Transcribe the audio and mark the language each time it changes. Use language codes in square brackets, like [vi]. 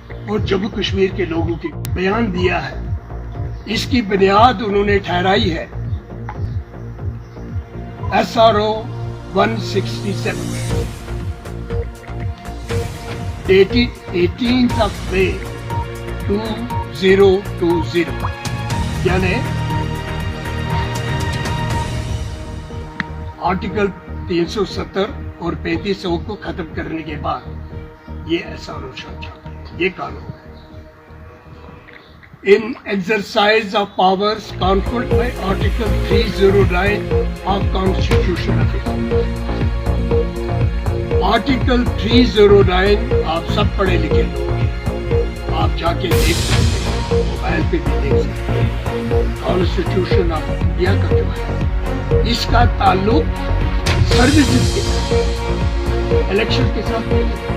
[hi] और जम्मू कश्मीर के लोगों की बयान दिया है, इसकी बुनियाद उन्होंने ठहराई है SRO 167 [en] 18th of May [hi] 2020, यानी आर्टिकल 370 और 35A को खत्म करने के बाद ये SRO चल जाता है, ये कानून है। [en] In exercise of powers conferred by Article 309 of Constitution of India. [hi] Article 309 आप सब पढ़े लिखे लोग हैं। जाके देख सकते हैं, मोबाइल पे भी देख सकते हैं। कॉन्स्टिट्यूशन ऑफ इंडिया का जो है इसका ताल्लुक सर्विसेज के साथ, इलेक्शन के साथ नहीं है।